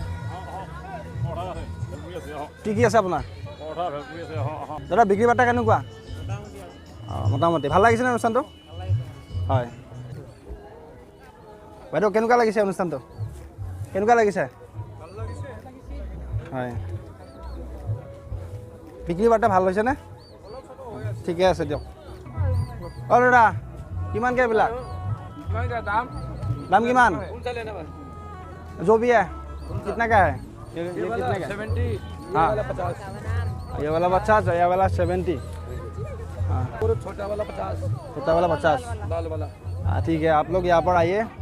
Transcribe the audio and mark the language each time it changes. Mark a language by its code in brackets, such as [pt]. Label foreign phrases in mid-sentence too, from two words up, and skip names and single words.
[as] কি আছে আপোনাৰ দাদা বিক্ৰী বাৰ্তা কেনেকুৱা মোটামুটি ভাল লাগিছেনে অনুষ্ঠানটো হয় বাইদেউ কেনেকুৱা লাগিছে অনুষ্ঠানটো কেনেকুৱা লাগিছে হয় বিক্ৰী বাৰ্তা ভাল হৈছেনে ঠিকে আছে দিয়ক অঁ দাদা কিমানকৈ এইবিলাক দাম কিমান [hi] जो भी है कितना का है ये कितने का 70 हाँ ये वाला 50 है ये वाला 70 हाँ छोटा वाला 50 लाल वाला हाँ ठीक है आप लोग यहाँ पर आइए